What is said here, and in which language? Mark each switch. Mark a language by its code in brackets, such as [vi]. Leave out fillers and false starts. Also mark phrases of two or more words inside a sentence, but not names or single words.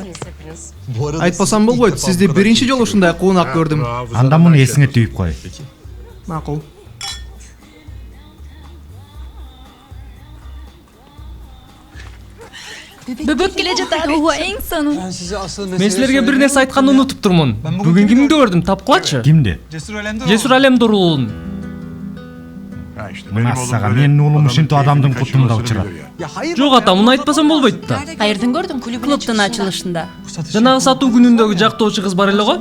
[ky] Айтпасам болбойт. Сизди биринчи жолу ушундай куунак көрдүм. Анда муну эсиңе түйүп кой. Макул. Бөбөк келе жатат. Ооба, эң сонун. [tr] Ben size asıl [ky] Мен mesele силерге бир нерсе айтканды унутуп турмун. Бүгүн кимди көрдүм, тапкылачы? Кимди? Cesur Alemdar Жесур Алемдар уулун. Массага менин уулум ушинтип адамдын кутунда учурат. Жок ата, муну айтпасам болбойт да. Каерден көрдүң? Клубтун ачылышында. Жанагы сатуу күнүндөгү жактоочу кыз бар эле го?